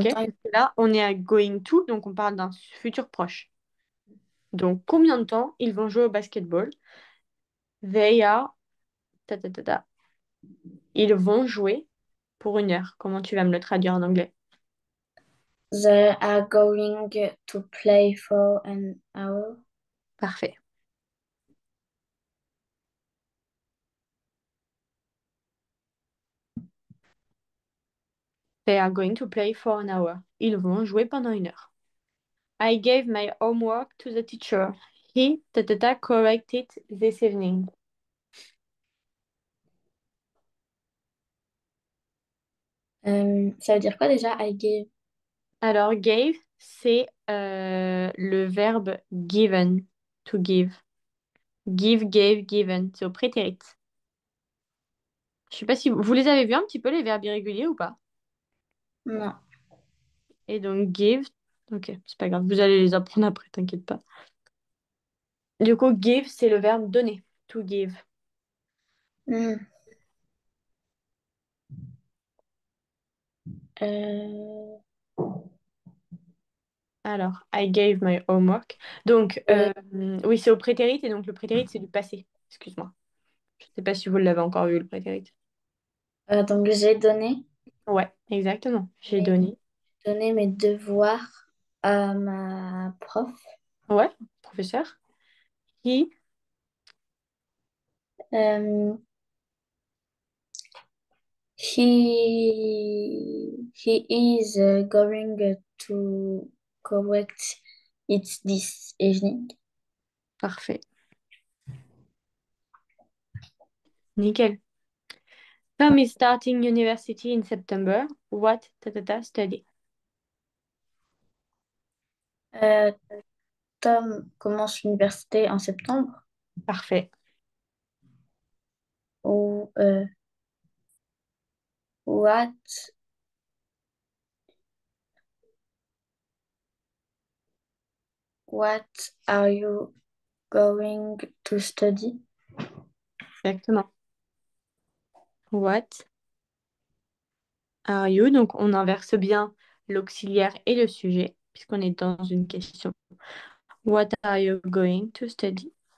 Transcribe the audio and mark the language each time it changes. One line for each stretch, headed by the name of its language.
French: Ok? de temps Parce que là, on est à going to, donc on parle d'un futur proche. Donc, combien de temps ils vont jouer au basketball?
English: They are ta.
French: Ils vont jouer pour une heure. Comment tu vas me le traduire en anglais?
English: They are going to play for an hour.
French: Parfait.
English: They are going to play for an hour.
French: Ils vont jouer pendant 1 heure.
English: I gave my homework to the teacher. He corrected this evening.
French: Ça veut dire quoi déjà,
English: I gave?
French: Alors, gave, c'est le verbe
English: given, to give. Give, gave, given.
French: C'est au prétérit. Je sais pas si vous les avez vus un petit peu, les verbes irréguliers ou pas. Non. Et donc, give. Ok, c'est pas grave. Vous allez les apprendre après, t'inquiète pas. Du coup, give, c'est le verbe donner.
English: To give. Hmm. Euh, Alors, I gave my homework.
French: Donc, euh, oui, c'est au prétérit et donc le prétérit, c'est du passé. Excuse-moi. Je sais pas si vous l'avez encore vu, le prétérit. donc j'ai donné Ouais, exactement. J'ai mes, donné. donné mes devoirs à ma prof. Ouais, professeur.
English: He, Euh, he is going to correct it this evening.
French: parfait. Nickel.
English: Tom is starting university in September. What study?
French: Euh, Tom commence l'université en septembre. Parfait.
English: Ou what what are you going to study? Exactement. What are you?
French: Donc, on inverse bien l'auxiliaire et le sujet, puisqu'on est dans une question.
English: What are you going to study?